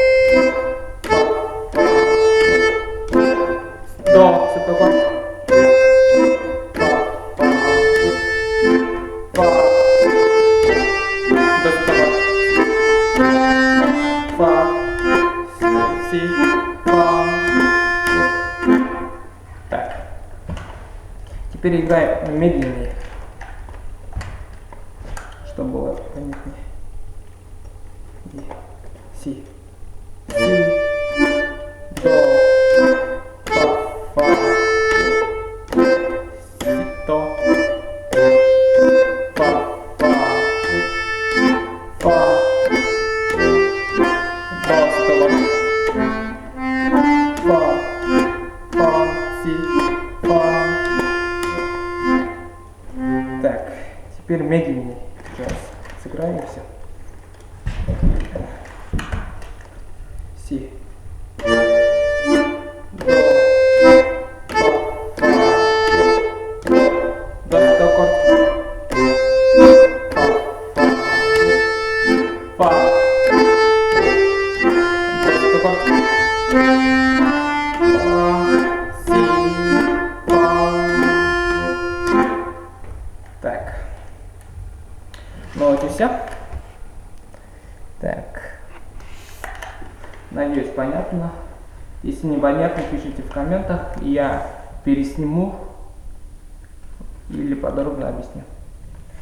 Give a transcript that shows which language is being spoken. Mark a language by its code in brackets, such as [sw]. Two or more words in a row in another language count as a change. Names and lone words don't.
[ru] до септаккорд, фа, до септаккорд, фа, си, фа. Так. Теперь играем медленнее, чтобы было понятнее. Си, до, фа, си, до, фа, до, фа, си, фа. Так, теперь медленнее. Сейчас сыграем все. Си, до, фа, до септаккорд, фа, до септаккорд, си, фа. Так, ну вот и все. Так, надеюсь, понятно. Если не понятно, пишите в комментах, и я пересниму или подробно объясню.